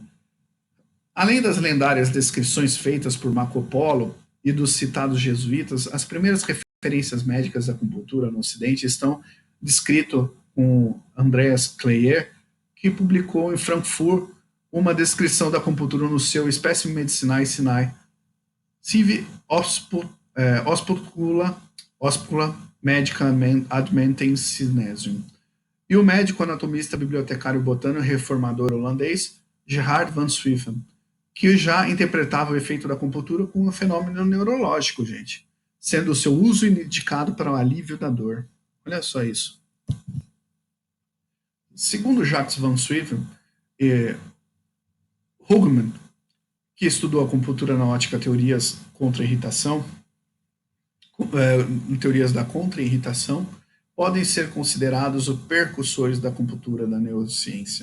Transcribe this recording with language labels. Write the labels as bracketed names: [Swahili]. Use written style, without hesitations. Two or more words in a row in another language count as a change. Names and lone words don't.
[Portuguese] Além das lendárias descrições feitas por Marco Polo e dos citados jesuítas, as primeiras referências médicas da acupuntura no Ocidente estão descritas com Andreas Kleyer, que publicou em Frankfurt uma descrição da acupuntura no seu Espécimen Medicinae Sinae Sive Oscula Medica ad Mentem Cinesium. E o médico anatomista, bibliotecário botânico e reformador holandês Gerard van Swiffen, que já interpretava o efeito da acupuntura como um fenômeno neurológico, gente, sendo o seu uso indicado para o alívio da dor. Olha só isso. Segundo Jacques van Swiffen e Hugman, que estudou a acupuntura na ótica teorias contra a irritação, teorias da contra-irritação, podem ser considerados os percussores da acupuntura da neurociência.